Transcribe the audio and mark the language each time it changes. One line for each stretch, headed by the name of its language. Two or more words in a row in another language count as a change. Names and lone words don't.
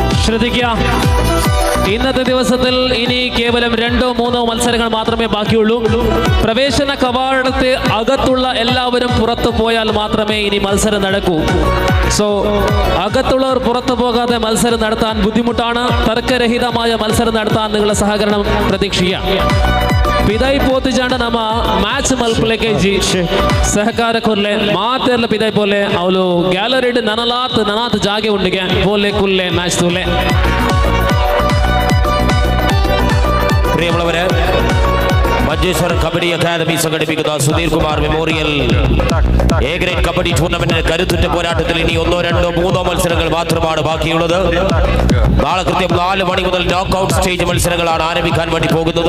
Malayalam: ശ്രദ്ധിക്കുക, ഇന്നത്തെ ദിവസത്തിൽ ഇനി കേവലം 2-3 മത്സരങ്ങൾ മാത്രമേ ബാക്കിയുള്ളൂ. പ്രവേശന കവാടത്തെ അകത്തുള്ള എല്ലാവരും പുറത്തു പോയാൽ മാത്രമേ ഇനി മത്സരം നടക്കൂ. സോ അകത്തുള്ളവർ പുറത്തു പോകാതെ മത്സരം നടത്താൻ ബുദ്ധിമുട്ടാണ്. തർക്കരഹിതമായ മത്സരം നടത്താൻ നിങ്ങളുടെ സഹകരണം പ്രതീക്ഷിക്കുക.
Tulu: ಪಿದಾಯಿ ಪೋತಿ ಜಾಂಡ ನಮ್ಮ ಮ್ಯಾಚ್ ಮಲ್ಪಲೆಕೆ ಜಿ ಸಹಕಾರ ಕೊರ್ಲೆ ಮಾತೆರ್ಲ ಪಿದಾಯಿ ಪೋಲೆ ಅವಳು ಗ್ಯಾಲರಿ ನನಾತ್ ಜಾಗೆ ಉಂಡಿಗೆ ಪೋಲೆ ಕುಲ್ಲೆ ಮ್ಯಾಚ್ ತೂಲೆ.
Malayalam: പ്രിയമുള്ളവരെ, മഞ്ചേശ്വരം കബഡി അക്കാദമി സംഘടിപ്പിക്കുന്ന സുധീർ കുമാർ മെമ്മോറിയൽ എ ഗ്രേഡ് കബഡി ടൂർണമെന്റിന് കരുത്തുറ്റ പോരാട്ടത്തിൽ ഇനി 1, 2, 3 മത്സരങ്ങൾ മാത്രമാണ് ബാക്കിയുള്ളത്. നാളെ കൃത്യം 4 മണി മുതൽ നോക്കൌട്ട് സ്റ്റേജ് മത്സരങ്ങളാണ് ആരംഭിക്കാൻ വേണ്ടി പോകുന്നത്.